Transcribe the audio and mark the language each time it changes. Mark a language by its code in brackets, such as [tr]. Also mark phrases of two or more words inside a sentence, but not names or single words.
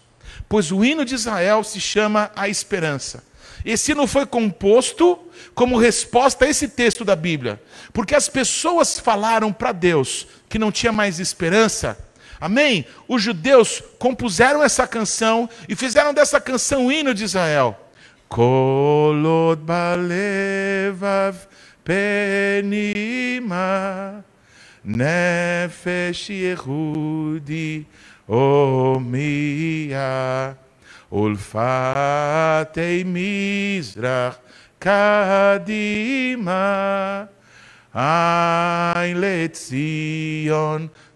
[pt] Pois o hino de Israel se chama a esperança. Esse hino foi composto como resposta a esse texto da Bíblia. Porque as pessoas falaram para Deus que não tinha mais esperança. Amém? Os judeus compuseram essa canção e fizeram dessa canção o hino de Israel. [he] כל עוד בלבב פנימה נפש יהודי הומיה ולפאתי מזרח קדימה עין לציון